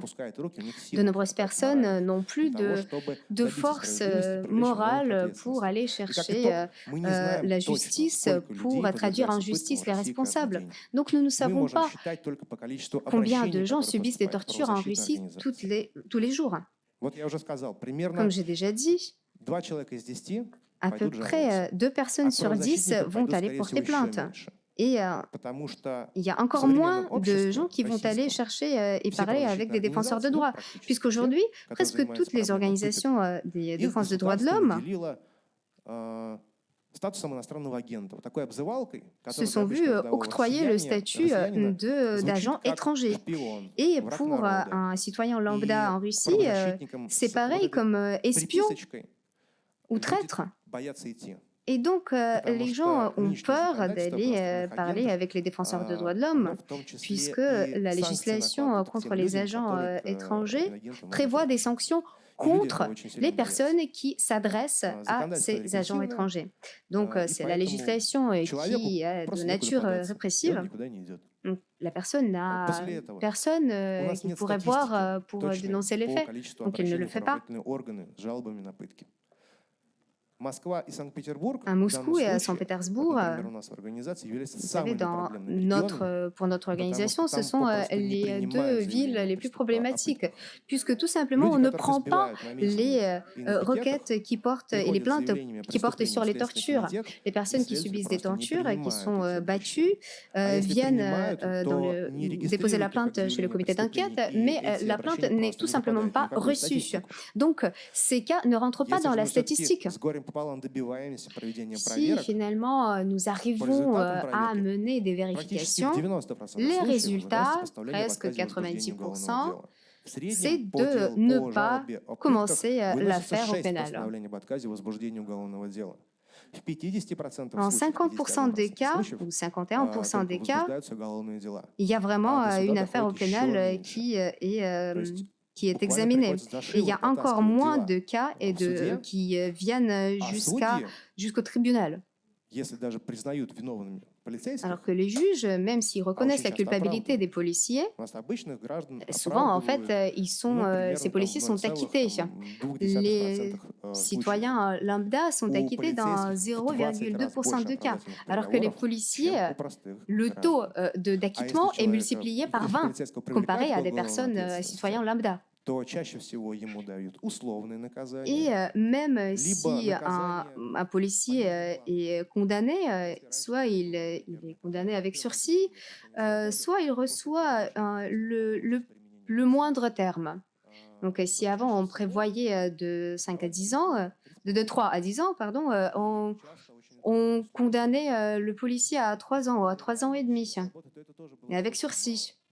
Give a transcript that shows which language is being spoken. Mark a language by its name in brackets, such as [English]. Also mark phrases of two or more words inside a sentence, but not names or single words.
[French] De nombreuses personnes n'ont plus de force morale pour aller chercher la justice, pour traduire en justice les responsables. Donc nous ne savons pas combien de gens subissent des tortures en Russie tous les jours. Comme j'ai déjà dit, à peu près 2 personnes sur 10 vont aller porter plainte. Et [Russian] потому что [French] il y a [Russian] в [French] encore moins [Russian] современном [French] de gens [Russian] обществе [French] qui vont aller [Russian] российском [French] chercher et [Russian] все [French] parler avec [Russian] правозащитные [French] des défenseurs de [Russian] организации, ну, [French] droits, [Russian] практически все, [French] puisqu'aujourd'hui, [Russian] которые [French] presque [Russian] занимаются [French] toutes les [Russian] проблемой пыток, [French] organisations des [Russian] их [French] défenses de droits de [Russian] государство [French] l'homme [Russian] наделило статусом иностранного агента, вот такой обзывалкой, [French] se [Russian] которая для [French] sont vus [Russian] обычного рядового [French] octroyer le statut [Russian] россиянина звучит [French] d'agent [Russian] как [French] étranger. [Russian] шпион, [French] Et [Russian] враг [French] pour [Russian] народа. [French] un citoyen [Russian] И [French] lambda en Russie, [Russian] правозащитникам [French] c'est [Russian] с вот [French] pareil [Russian] этой [French] comme espion [Russian] приписочкой [French] ou [Russian] люди [French] traître. [Russian] боятся идти. [French] Et donc, [Russian] Потому [French] les [Russian] что [French] gens ont [Russian] нынешнее [French] peur [Russian] законодательство про [French] d'aller [Russian] иностранных [French] parler [Russian] агентов, [French] avec les défenseurs de droits de [Russian] оно [French] l'homme, [Russian] в том числе [French] puisque [Russian] и [French] la [Russian] санкции [French] législation [Russian] накладывает к [French] contre [Russian] тем [French] les [Russian] людям, [French] agents [Russian] которые к [French] étrangers [Russian] инагентам [French] prévoit des [Russian] обращаются. [French] sanctions [Russian] И люди этого [French] contre [Russian] очень сильно [French] les [Russian] боятся. [French] personnes qui s'adressent à [Russian] Законодательство [French] ces agents [Russian] репрессивное, [French] étrangers. Donc, [Russian] и [French] c'est la [Russian] поэтому [French] législation [Russian] человеку [French] qui est de [Russian] просто некуда [French] nature [Russian] податься, и он [French] répressive. [Russian] никуда не идет. [French] Donc, la personne n'a [Russian] После этого [French] personne [Russian] у нас [French] qui [Russian] нет [French] pourrait voir [Russian] статистики [French] pour [Russian] точной [French] dénoncer les [Russian] по [French] faits. [Russian] количеству [French] Donc, il ne [Russian] обращений [French] le [Russian] в [French] fait pas. [Russian] правоохранительные органы с жалобами на пытки. Москва и Санкт-Петербург [French] À [Russian] в данном [French] Moscou et à [Russian] случае, вот, [French] Saint-Pétersbourg, [Russian] например, у нас в организации являются [French] vous savez, [Russian] самыми [French] dans [Russian] проблемными [French] notre, [Russian] регионами, [French] pour notre [Russian] потому [French] organisation, [Russian] что [French] ce [Russian] там [French] sont [Russian] попросту не [French] les [Russian] принимают [French] deux villes [Russian] заявления [French] les plus [Russian] о [French] problématiques, [Russian] пытках. [French] puisque tout simplement, [Russian] Люди, [French] on ne [Russian] которых [French] prend pas [Russian] избивают на [French] les [Russian] митингах и на пикетах, [French] requêtes qui portent et les [Russian] приходят с [French] plaintes [Russian] заявлениями о [French] qui portent sur [Russian] преступлении [French] les [Russian] в Следственный [French] tortures. [Russian] комитет, [French] Les [Russian] и [French] personnes qui [Russian] следователи [French] subissent des [Russian] просто не [French] tortures et qui [Russian] принимают [French] sont [Russian] эти [French] battues [Russian] обращения. А если [French] viennent [Russian] принимают, [French] dans [Russian] то не [French] déposer la [Russian] регистрируют их как [French] plainte chez le [Russian] заявление о [French] comité d'enquête, [Russian] преступлении, и [French] mais [Russian] эти [French] la plainte [Russian] обращения [French] n'est [Russian] просто [French] tout [Russian] не [French] simplement [Russian] попадают ни в [French] pas [Russian] какую [French] reçue. [Russian] статистику. [French] Donc, ces cas ne rentrent pas [Russian] Если [French] dans [Russian] же [French] la [Russian] мы все-таки [French] statistique. [Russian] с горем пополам добиваемся проведения [French] Si [Russian] проверок, [French] finalement nous [Russian] по [French] arrivons [Russian] результатам [French] à [Russian] проверки [French] mener des [Russian] практически в [French] vérifications, [Russian] 90% [French] les [Russian] случаев выдается [French] résultats, [Russian] постановление об [French] presque [Russian] отказе в возбуждении уголовного [French] 90%, [Russian] дела. В [French] c'est [Russian] среднем по [French] de [Russian] делу [French] ne [Russian] по [French] pas [Russian] жалобе о пытках [French] commencer [Russian] выносится [French] l'affaire au [Russian] 6 [French] pénal. [Russian] постановлений об отказе в возбуждении уголовного дела. В 50% [French] En [Russian] случаев, [French] 50% des [Russian] 51% [French] cas, [Russian] случаев, [French] ou 51% [Russian] только [French] des cas, [Russian] возбуждаются уголовные дела. [French] il y a vraiment [Russian] А до [French] une [Russian] суда [French] affaire au [Russian] доходит [French] pénal [Russian] еще меньше. [French] qui [Russian] То есть [French] est [Russian] буквально [French] examinée. [Russian] приходится за [French] Et il y a [Russian] шиворот [French] encore [Russian] оттаскивать [French] moins [Russian] дела [French] de cas et [Russian] в суде, [French] qui viennent [Russian] а судьи, [French] jusqu'au tribunal. [Russian] если даже признают виновными полицейских, [French] Alors que les juges, même s'ils reconnaissent la culpabilité des policiers, [Russian] у нас обычных граждан [French] souvent, en fait, [Russian] оправдывают, [French] ces policiers sont acquittés. Les citoyens lambda sont acquittés dans 0,2% de cas, alors que les policiers, le taux d'acquittement est multiplié par 20 comparé à des personnes citoyens lambda. [Russian] то чаще всего ему дают условные [French] Et [Russian] наказания, [French] même si un policier est condamné, soit il est condamné avec sursis, soit il reçoit le moindre terme. Donc, si avant on prévoyait de 5 à 10 ans, de 3 à 10 ans, pardon, on condamnait le policier à 3 ans ou à 3 ans et demi, et avec sursis.